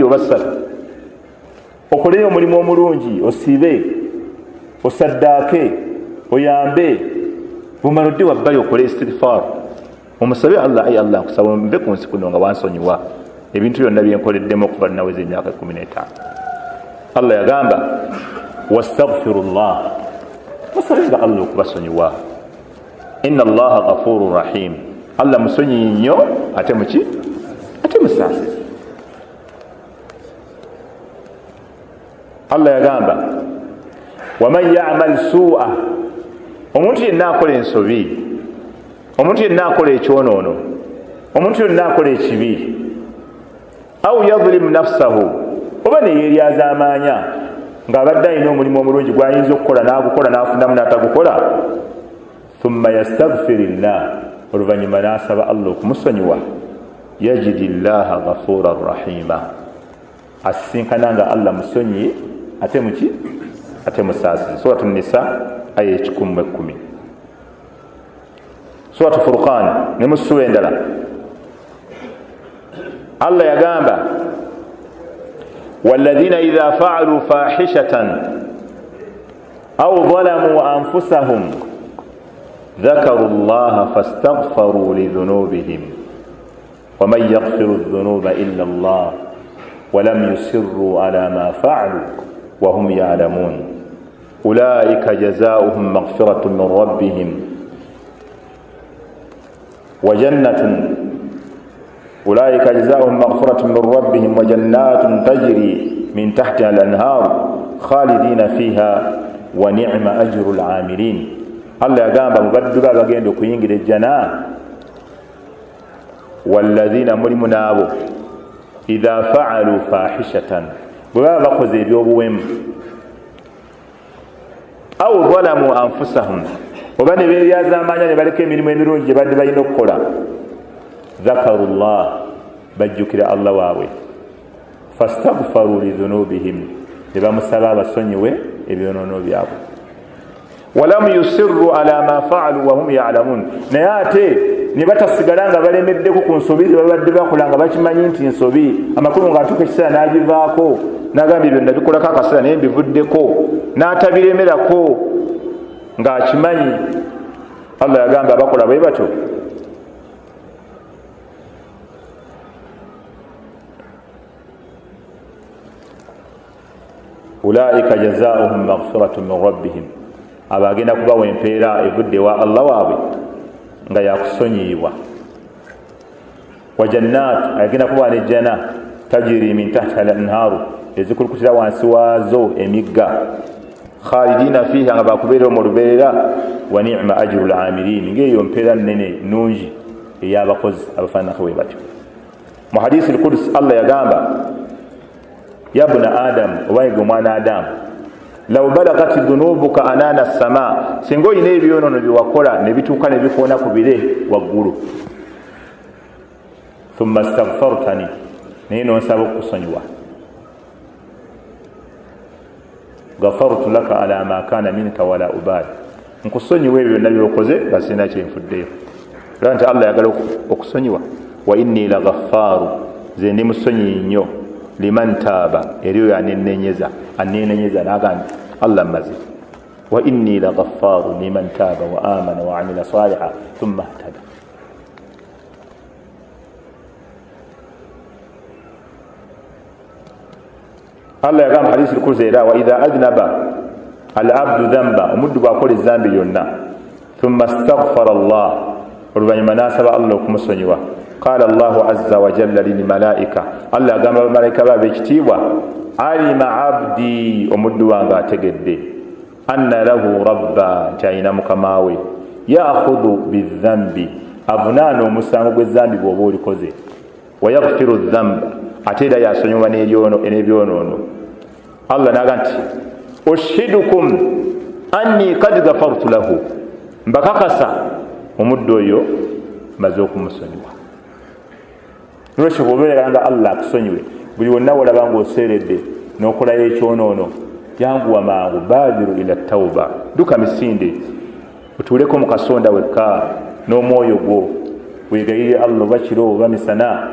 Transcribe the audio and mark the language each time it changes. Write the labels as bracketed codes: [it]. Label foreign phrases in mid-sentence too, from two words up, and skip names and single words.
[lg] oba 3 okoleyo omulimu omulungi osiibe osaddaake oyambe bumala odde wabbali okole istighfar omusabe Allah ayi Allah nkusaba nve ku nsi kuno nga wansonyiwa ebintu byonna byenkoleddemu okuva naweza emyaka 15 Allah yagamba wastaghfirullah musabenga Allah okubasonyiwa [ar] إن الله غفور رحيم [lg] Allah musonyi nnyo ate muki ate musaasizi Allah yagamba [ar] ومن يعمل سوءا [lg] omuntu yenna akola ensobi omuntu yenna akola ekyonoono omuntu yenna akola ekibi [ar] أو يظلم نفسه [lg] oba neyeeryaza amaanya ng'abadde alina omulimu omulungi gwayinza okukola n'agukola n'afunamu n'atagukola [ar] ثم يستغفر الله [lg] oluvannyuma n'asaba Allah okumusonyiwa [ar] يجد الله غفورا رحيما [lg] asisinkana nga Allah musonyi ate muki ate musaasizi [ar] سورة النساء [lg] aya 10 [ar] سورة الفرقان [lg] ne mu sura endala Allah yagamba walladhina [ar] إذا فعلوا فاحشة أو ظلموا أنفسهم ذكروا الله فاستغفروا لذنوبهم ومن يغفر الذنوب إلا الله ولم يصروا على ما فعلوا وهم يعلمون أولئك جزاؤهم مغفرة من ربهم وجنة أولئك جزاؤهم مغفرة من ربهم وجنات تجري من تحتها الأنهار خالدين فيها ونعم أجر العاملين. [lg] Allah yagamba mubaddu bagenda okuyingira ejjana walladhina mulimu naabo [ar] إذا فعلوا فاحشة [lg] bwe baba bakoze ebyobuwemu [ar] أو ظلموا أنفسهم [lg] oba ne beeryaza amaanya ne baleka emirimu emirungi gye badde balina okukola [ar] ذكروا الله [lg] bajjukira Allah waabwe [ar] فاستغفروا لذنوبهم [lg] ne bamusaba abasonyiwe ebyonoono byabwe [ar] ولم يصروا على ما فعلوا وهم يعلمون [lg] naye ate ne batasigala nga balemeddeko ku nsobi ze babadde bakola nga bakimanyi nti nsobi amakulu ng'atuuka ekiseera n'agivaako n'agambye byonna bikolako akaseera naye bivuddeko n'atabiremerako ng'akimanyi. Allah yagamba abakola bwe batyo [ar] أولئك جزاؤهم مغفرة من ربهم [lg] abagenda kubawa empeera evudde wa Allah waabwe nga yakusonyiyibwa [ar] وجنات [lg] agenda kubawa nejjana [ar] تجري من تحتها الأنهار [lg] ezikulukutira wansi waazo emigga [ar] خالدين فيها [lg] nga bakubeera mu lubeerera [ar] ونعم أجر العاملين [lg] ng'eyo mpeera nnene nungi ey'abakozi abafaananako bwe batyo. Mu hadisi al-Qudsi Allah yagamba [ar] يا بني آدم [lg] obayega omwana adamu [ar] لو بلغت ذنوبك عنان السماء [lg] singa olina ebyonono byewakola ne bituuka ne bikoona ku bire waggulu [ar] ثم استغفرتني [lg] naye nonsaba okusonyiwa [ar] غفرت لك على ما كان منك ولا أبالي [lg] nkusonyiwa ebyo byonna byokoze basina kyenfuddeyo era nti Allah yagala okusonyiwa [ar] وإني لغفار [lg] ze ndi musonyi nnyo [ar] لمن تاب [lg] eriyo yanenenyeza nagamba Allah mazi [ar] وإني لغفار لمن تاب وآمن وعمل صالحا ثم اهتدى. [lg] Allah yagamba hadisi al-Qudsi era [ar] وإذا أذنب العبد ذنبا [lg] omuddu bw'akola ezambi lyonna [ar] ثم استغفر الله [lg] oluvannyuma n'asaba Allah okumusonyiwa [ar] قال الله عز وجل للملائكة [lg] Allah agamba abamalayika be ab'ekitiibwa [ar] علم عبدي [lg] omuddu wange ategedde [ar] أن له ربا [lg] nti alina mukama we [ar] يأخذ بالذنب [lg] avunaana omusango gw'ezambi bw'oba olikoze [ar] ويغفر الذنب [lg] ate era yasonyiwa n'ebyonoono. Allah naga nti [ar] أشهدكم أني قد غفرت له [lg] mbakakasa omuddu oyo maze okumusonyiwa. Nolwekyo bw'obeera nga Allah akusonyiwe buli wonna walaba ng'oseeredde n'okolayo ekyonoono yanguwa mangu [ar] بادر إلى التوبة [lg] duka misinde otuuleko mu kasonda wekka n'omwoyo gwo weegayirire Allah oba kiro oba misana.